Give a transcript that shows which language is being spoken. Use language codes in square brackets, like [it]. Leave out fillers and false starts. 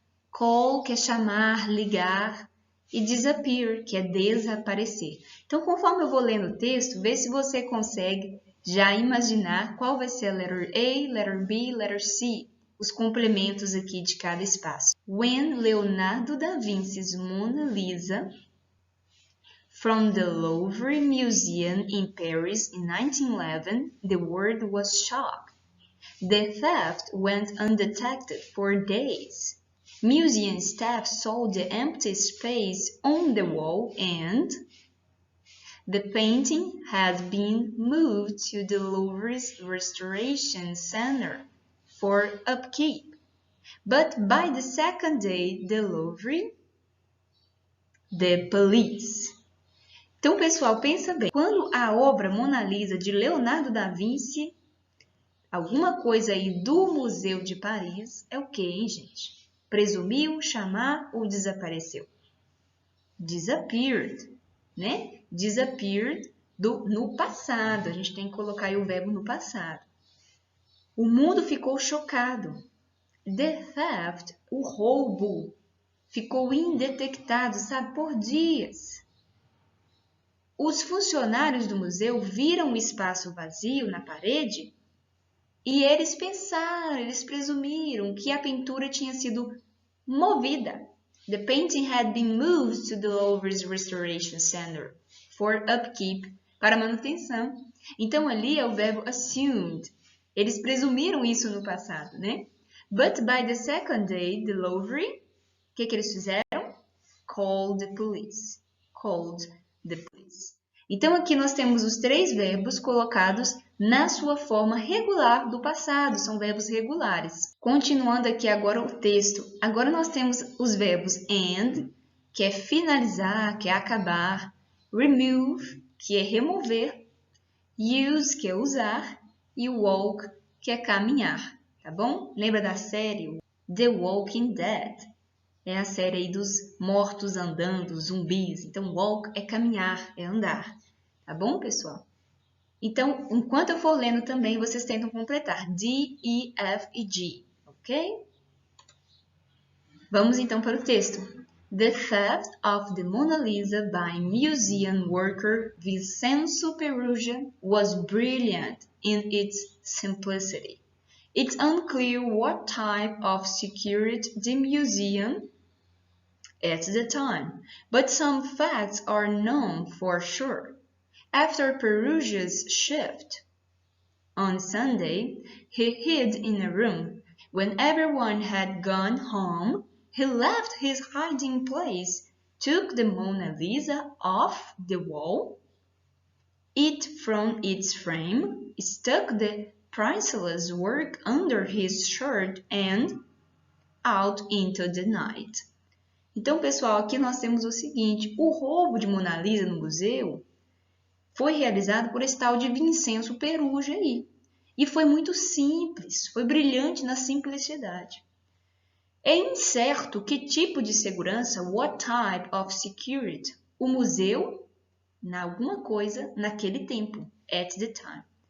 [pt] Call, que é chamar, ligar. E disappear, que é desaparecer. Então, conforme eu vou lendo o texto, vê se você consegue já imaginar qual vai ser a letter A, letter B, letter C, os complementos aqui de cada espaço. [en] When Leonardo da Vinci's Mona Lisa from the Louvre Museum in Paris in 1911, the world was shocked. The theft went undetected for days. Museum staff saw the empty space on the wall and the painting had been moved to the Louvre's Restoration Center for upkeep. But by the second day, the Louvre, the police. [pt] Então, pessoal, pensa bem. Quando a obra Mona Lisa de Leonardo da Vinci, alguma coisa aí do Museu de Paris, é o que, hein, gente? Presumiu, chamar ou desapareceu? Disappeared, né? Disappeared no passado. A gente tem que colocar aí o verbo no passado. O mundo ficou chocado. [en] The theft, [pt] o roubo, ficou indetectado, sabe, por dias. Os funcionários do museu viram o espaço vazio na parede e eles pensaram, eles presumiram que a pintura tinha sido movida. [en] The painting had been moved to the Louvre's Restoration Center for upkeep, [pt] para manutenção. Então ali é o verbo assumed. Eles presumiram isso no passado, né? [en] But by the second day, the Louvre, [pt] o que eles fizeram? [en] Called the police. Called the police. [pt] Então aqui nós temos os 3 verbos colocados na sua forma regular do passado, são verbos regulares. Continuando aqui agora o texto, agora nós temos os verbos end, que é finalizar, que é acabar, remove, que é remover, use, que é usar, e walk, que é caminhar, tá bom? Lembra da série The Walking Dead? É a série aí dos mortos andando, zumbis. Então, walk é caminhar, é andar. Tá bom, pessoal? Então, enquanto eu for lendo também, vocês tentam completar D, E, F e G, ok? Vamos então para o texto. [en] The theft of the Mona Lisa by museum worker Vincenzo Perugia was brilliant in its simplicity. It's unclear what type of security the museum at the time, but some facts are known for sure. After Perugia's shift on Sunday, he hid in a room. When everyone had gone home, he left his hiding place, took the Mona Lisa off the wall, it from its frame, stuck the priceless work under his shirt and out into the night. [pt] Então, pessoal, aqui nós temos o seguinte, o roubo de Mona Lisa no museu foi realizado por esse tal de Vincenzo Perugia aí. E foi muito simples, foi brilhante na simplicidade. É incerto que tipo de segurança, [en] what type of security, [pt] o museu, na alguma coisa, naquele tempo, [en] at the time.